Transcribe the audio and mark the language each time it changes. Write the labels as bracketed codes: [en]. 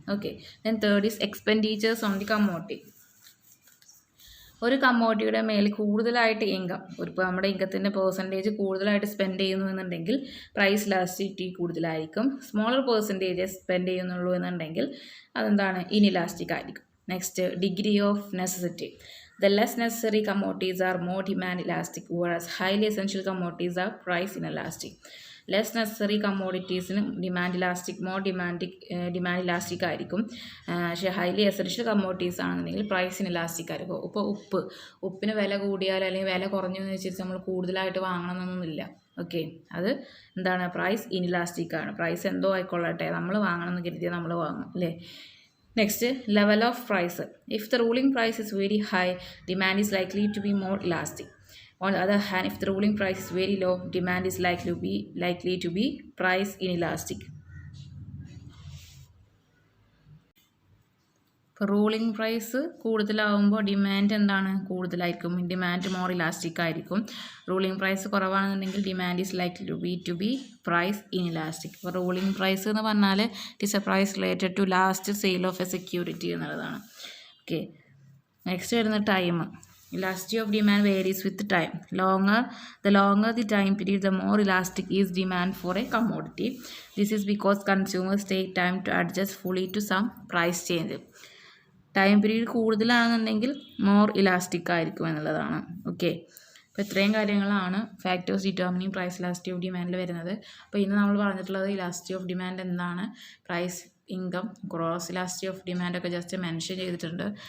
[ml] Okay, [en] Then third is expenditures on the commodity. [ml] ഒരു കമ്മോഡിറ്റിയുടെ മേൽ കൂടുതലായിട്ട് ഇൻകം, ഇപ്പോൾ നമ്മുടെ ഇൻകത്തിൻ്റെ പെർസെൻറ്റേജ് കൂടുതലായിട്ട് സ്പെൻഡ് ചെയ്യുന്നു എന്നുണ്ടെങ്കിൽ പ്രൈസ് ഇലാസ്റ്റിറ്റി കൂടുതലായിരിക്കും. സ്മോളർ പെർസെൻറ്റേജ് സ്പെൻഡ് ചെയ്യുന്നുള്ളൂ എന്നുണ്ടെങ്കിൽ അതെന്താണ്, ഇനിലാസ്റ്റിക് ആയിരിക്കും. [en] Next degree of necessity. The less necessary commodities are more demand elastic, whereas highly essential commodities are price inelastic. Less necessary കമ്മോഡിറ്റീസിന് demand elastic, more demand elastic [ml] ആയിരിക്കും. പക്ഷേ highly essential commodities ആണെന്നുണ്ടെങ്കിൽ പ്രൈസിന് elastic ആയിരിക്കും. ഇപ്പോൾ ഉപ്പിന് വില കൂടിയാൽ അല്ലെങ്കിൽ വില കുറഞ്ഞു എന്ന് വെച്ചിട്ട് നമ്മൾ കൂടുതലായിട്ട് വാങ്ങണമെന്നൊന്നുമില്ല. ഓക്കെ, അത് എന്താണ്, പ്രൈസ് ഇനിലാസ്റ്റിക് ആണ്. പ്രൈസ് എന്തോ ആയിക്കൊള്ളട്ടെ, നമ്മൾ വാങ്ങണമെന്ന് കരുതിയാൽ നമ്മൾ വാങ്ങും അല്ലേ. [en] Next level of price. If the ruling price is very high, demand is likely to be more elastic. On the other hand, if the ruling price is very low, demand is likely to be price inelastic. [ml] ഇപ്പോൾ ruling price കൂടുതലാവുമ്പോൾ demand എന്താണ്, കൂടുതലായിരിക്കും. [en] demand more elastic [ml] ആയിരിക്കും. [en] ruling price [ml] കുറവാണെന്നുണ്ടെങ്കിൽ [en] Demand is likely to be price inelastic. [ml] ഇപ്പോൾ [en] ruling price [ml] എന്ന് പറഞ്ഞാൽ [en] it is a price related to last sale of a security [ml] എന്നുള്ളതാണ്. [en] Okay, next വരുന്ന time. Elasticity of demand varies with time. The longer the time period, the more elastic is demand for a commodity. This is because consumers take time to adjust fully to some price change. [ml] Time period കൂടുതലാണെന്നുണ്ടെങ്കിൽ [en] more elastic [ml] ആയിരിക്കും എന്നുള്ളതാണ്. [en] okay, [ml] അപ്പോൾ ഇത്രയും കാര്യങ്ങളാണ് [en] factors determining price elasticity of ഡിമാൻഡിൽ [ml] വരുന്നത്. അപ്പോൾ ഇന്ന് നമ്മൾ പറഞ്ഞിട്ടുള്ളത് ഇലാസ്റ്റിറ്റി ഓഫ് ഡിമാൻഡ് എന്താണ്, price, income, gross elasticity of ഡിമാൻഡൊക്കെ just mention ചെയ്തിട്ടുണ്ട്.